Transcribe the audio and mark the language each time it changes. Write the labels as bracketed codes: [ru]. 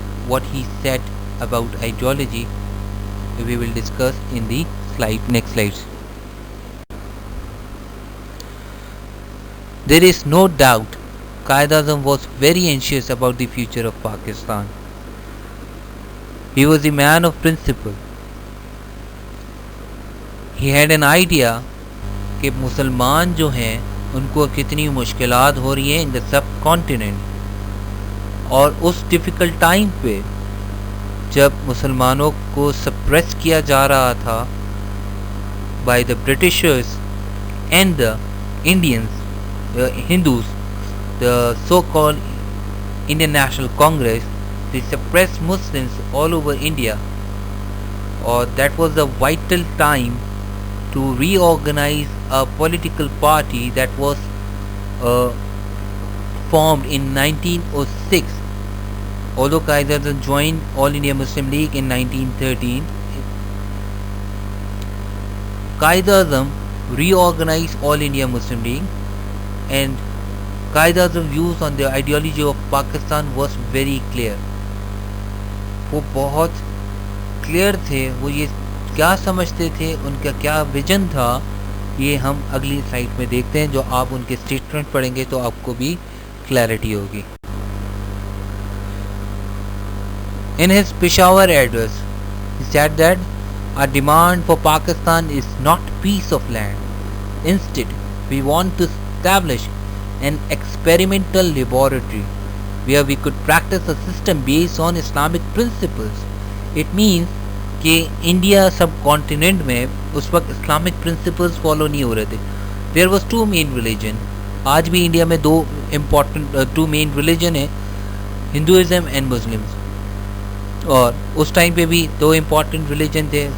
[en] What he said about ideology, we will discuss in the next slides. There is no doubt Qaeda was very anxious about the future of Pakistan. He was a man of principle. He had an idea [ur] کہ مسلمان جو ہیں ان کو کتنی مشکلات ہو رہی ہیں ان دا سب continent, اور اس ڈیفیکلٹ ٹائم پہ جب مسلمانوں کو سپریس کیا جا رہا تھا [en] By the Britishers and the Indians Hindus, the so-called Indian National Congress, they suppressed Muslims all over India, or that was a vital time to reorganize a political party that was formed in 1906. Although Qaeda joined All India Muslim League in 1913, Qaeda reorganized All India Muslim League, and Qaeda's views on the ideology of Pakistan was very clear. [ur] وہ بہت clear تھے، وہ یہ کیا سمجھتے تھے، ان کا کیا ویژن تھا، یہ ہم اگلی سلائڈ میں دیکھتے ہیں. جو آپ ان کے اسٹیٹمنٹ پڑھیں گے تو آپ کو بھی کلیئرٹی ہوگی. [en] In his Peshawar address, he said that our demand for Pakistan is not piece of land. Instead, we want to establish an experimental laboratory where we could practice a system based on Islamic principles. It means [ur] کہ India سب continent میں اس وقت Islamic principles follow نہیں ہو رہے تھے. [en] There was two main religion. [ur] آج بھی India میں to main religion ہیں، ہندوازم اینڈ مسلمس، اور اس ٹائم پہ بھی دو امپورٹنٹ ریلیجن تھے.